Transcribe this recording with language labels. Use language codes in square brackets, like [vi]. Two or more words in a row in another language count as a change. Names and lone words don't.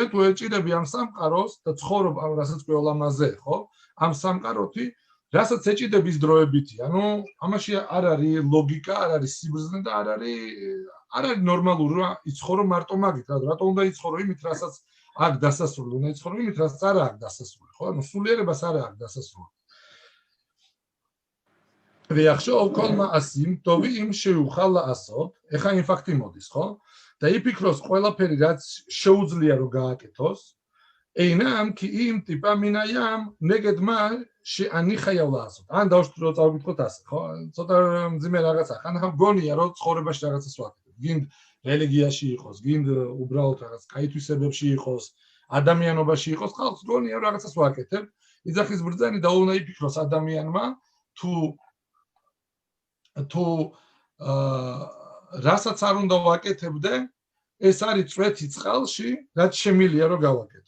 [ka] თუ ეჭიდები ამ სამყაროს და ცხოვრობ რასაც ყველამაზე ხო ამ სამყაროთი რასაც ეჭიდების დროებითი ანუ ამაში არ არის ლოგიკა არ არის სიბრძნე და არ არის ნორმალური რა იცხოვრო მარტო მაგით რატო უნდა იცხოვრო იმით რასაც აქ დასასრული უნდა იცხოვრო იმით რასაც არ აქვს დასასრული ხო ანუ სულიერებას არ აქვს დასასრული [he] ויחשוב כל מעשים טובים שיוכל לעשות, [ka] ეხა იმ ფაქტი მოდის, ხო? და იფიქროს ყველაფერი რაც შეუძლია რომ გააკეთოს, [he] אינם כי אם טיפה מן הים נגד מה שאני חייב לעשות. [ka] ან დავშტრო წავიკითხოთ ასე, ხო? ცოტა მძიმე რაღაცა. ხან გონია რომ ცხოვრებაში რაღაცას ვაკეთებ. გინდ რელიგიაში იყოს, გინდ უბრალოდ რაღაც კაითვისებებში იყოს, ადამიანობაში იყოს, ხალხს გონია რომ რაღაცას ვაკეთებ. იძახის ბრძენი და უნდა იფიქროს ადამიანმა თუ რასაც არ უნდა ვაკეთებდე, ეს არის წვეთი წყალში, რაც შემილია რომ გავაკეთო.